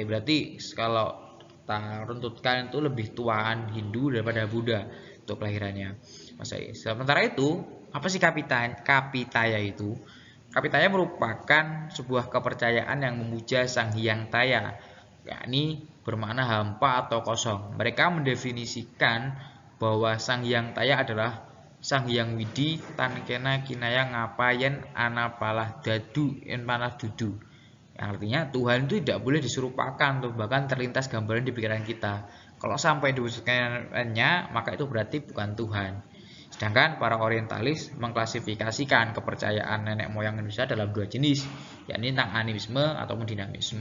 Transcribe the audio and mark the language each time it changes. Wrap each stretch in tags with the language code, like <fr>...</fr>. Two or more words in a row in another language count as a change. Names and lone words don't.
<id>Berarti kalau kita runtutkan itu lebih tuaan Hindu daripada Buddha untuk kelahirannya Masehi. Sementara itu, apa sih Kapitaya itu? Kapitaya merupakan sebuah kepercayaan yang memuja Sang Hyang Taya, yakni bermakna hampa atau kosong. Mereka mendefinisikan bahwa Sang Hyang Taya adalah Sang Hyang Widi</id> <jv>tan kena kinaya ngapayen anapalah dadu en panah dudu.</jv> <id>Yang artinya Tuhan itu tidak boleh diserupakan atau bahkan terlintas gambaran di pikiran kita. Kalau sampai diwujudkannya, maka itu berarti bukan Tuhan. Sedangkan para orientalis mengklasifikasikan kepercayaan nenek moyang Indonesia dalam dua jenis, yakni tentang animisme ataupun dinamisme.</id>